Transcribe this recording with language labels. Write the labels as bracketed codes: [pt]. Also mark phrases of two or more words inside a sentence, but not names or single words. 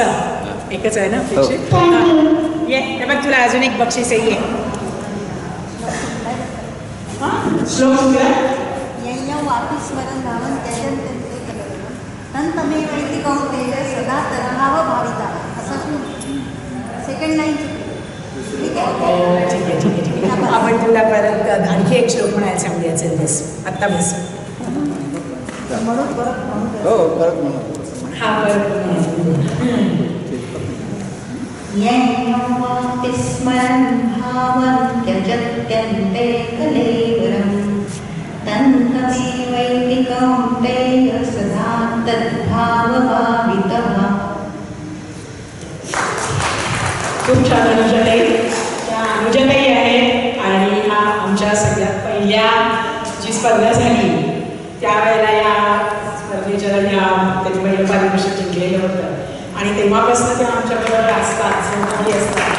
[mr] एकच आहे ना बक्षीस? ये हे बघ तुला अजून एक बक्षीस आहे. ये श्लोक [sa] वापी स्मरण भावन त्याजन तंतमे वैती कौंतेय सदा तरहाव भाविता. [mr] असं [en] second line [mr] चुकली. ठीक आहे ठीक आहे ठीक आहे ठीक आहे. आपण तुला परत आणखी एक श्लोक म्हणायला सांगूया. चल बस आत्ता बस. म्हणून परत म्हणून हो, परत म्हणा. हा [sa] वापी स्मरण भावन त्यजत्यन्ते कलेवरम् तन्तमे वैति कौन्तेय सदा तद्भावभावितः. [mr] खूप छान अनुजाताई. त्या अनुजाताई आहेत आणि हा आमच्या सगळ्यात पहिल्या जी स्पर्धा झाली त्यावेळेला या स्पर्धेच्या त्यांनी पहिलं पारितोषिक जिंकलेलं होतं आणि तेव्हापासून ते आमच्याबरोबर असतात, सहभागी असतात.